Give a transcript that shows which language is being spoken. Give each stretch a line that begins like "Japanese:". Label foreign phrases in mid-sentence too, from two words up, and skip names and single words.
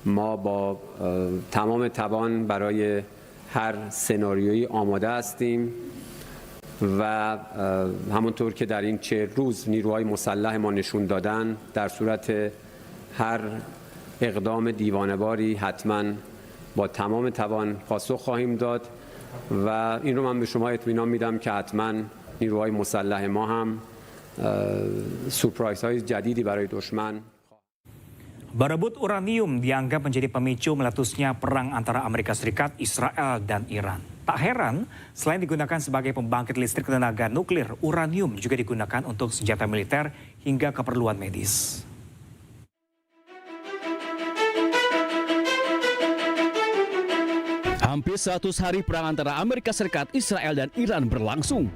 Persian: ما با تمام توان برای هر سناریویی آماده هستیم و همونطور که در این 40 روز نیروهای مسلح ما نشون دادن در صورت هر اقدام دیوانه‌واری حتما با تمام توان پاسخ خواهیم داد و این رو من به شما اطمینان میدم که حتما نیروهای مسلح ما هم سورپرایزهای جدیدی برای دشمن.
Indonesian: Berebut uranium dianggap menjadi pemicu meletusnya perang antara Amerika Serikat, Israel, dan Iran. Tak heran, selain digunakan sebagai pembangkit listrik tenaga nuklir, uranium juga digunakan untuk senjata militer hingga keperluan medis. Hampir 100 hari perang antara Amerika Serikat, Israel, dan Iran berlangsung.